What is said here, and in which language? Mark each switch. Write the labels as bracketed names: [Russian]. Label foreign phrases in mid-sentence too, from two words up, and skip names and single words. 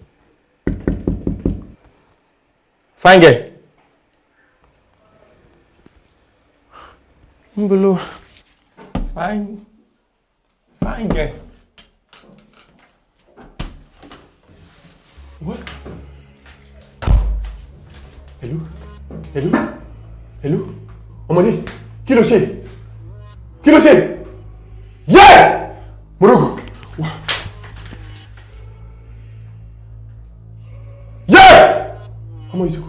[Yoruba] Ń bọ́ lọ́wọ́. [English] Fine girl. What? Hello? [Yoruba] Hello? Ọmọdé, kí ló ṣe? [English] Yeah! Morogo. [Yoruba] Yeah! Ọmọ ìsìnkú.